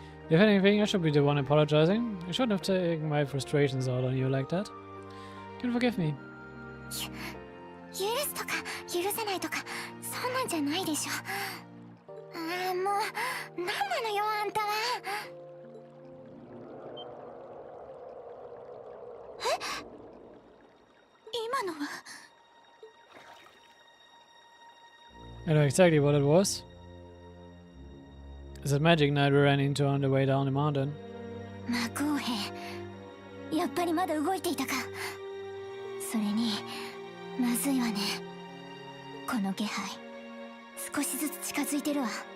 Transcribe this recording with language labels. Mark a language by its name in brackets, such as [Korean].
[English] If anything, I should be the one apologizing. I shouldn't have taken my frustrations out on you like that. Can you forgive me? [Japanese] 許すとか許せないとかそんなんじゃないでしょ。ああ、もうなんなのよあんたは。え？今のは。 [English] I know exactly what it was. It's a magic knight we ran into on the way down the mountain. [Japanese] 魔公兵、やっぱりまだ動いていたか。それにまずいわね。この気配少しずつ近づいてるわ。